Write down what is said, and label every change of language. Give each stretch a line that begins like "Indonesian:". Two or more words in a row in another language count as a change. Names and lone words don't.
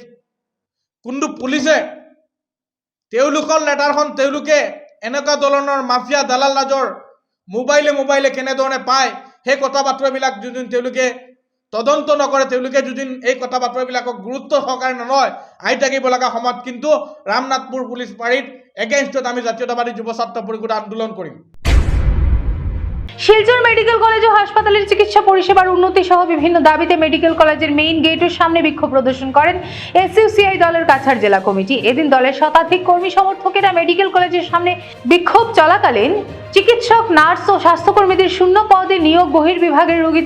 Assamese: কিন্তু পুলিচে তেওঁলোকৰ লেটাৰখন তেওঁলোকে এনেকুৱা ধৰণৰ মাফিয়া দালাল ৰাজৰ মোবাইলে কেনেধৰণে পায় সেই কথা বাতৰাবিলাক যদি তেওঁলোকে তদন্ত নকৰে, তেওঁলোকে যদি এই কথা বাতৰাবিলাকক গুৰুত্ব সহকাৰে নলয়, আহি থাকিব লগা সময়ত কিন্তু ৰামনাথপুৰ পুলিচ ফাঁড়ীত এগেইনষ্টত আমি জাতীয়তাবাদী যুৱ ছাত্ৰ পৰিষদে আন্দোলন কৰিম।
Bangla: শিলচর মেডিকেল কলেজ ও হাসপাতালের চিকিৎসা পরিষেবার উন্নতি সহ বিভিন্ন দাবিতে মেডিকেল কলেজের মেইন গেটের সামনে বিক্ষোভ প্রদর্শন করেন SUCI দলের কাছাড় জেলা কমিটি। এদিন দলের শতাধিক কর্মী সমর্থকেরা মেডিকেল কলেজের সামনে বিক্ষোভ চলাকালীন চিকিৎসক, নার্স ও স্বাস্থ্যকর্মীদের শূন্য পদে নিয়োগ, বহির্বিভাগের রোগীদের